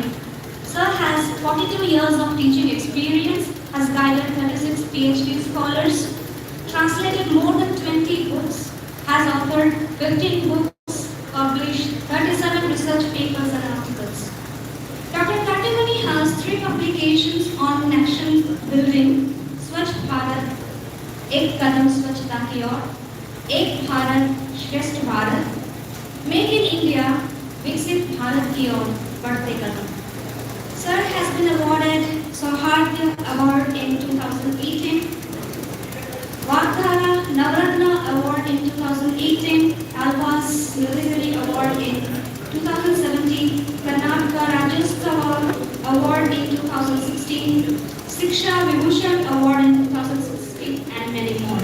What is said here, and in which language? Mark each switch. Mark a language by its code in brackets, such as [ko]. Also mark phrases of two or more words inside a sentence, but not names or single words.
[en] Sir has 42 years of teaching experience, has guided 26 PhD scholars, translated more than 20 books, has authored 15 books, published 37 research papers and articles. Dr. Katimani has 3 publications on nation building: Swachh Bharat, Ek Kadam Swachhta Ki Aur, Ek Bharat Shresth Bharat, Make in India, Viksit Bharat Ki Aur, Badhte Kadam. Sir has been awarded Saurabh Award in 2018, Vardhara Navratna Award in 2018, Alvas Military Award in 2017, Karnataka Rajyotsava Award in 2016, Shiksha Vibhushan Award in 2016, and many more.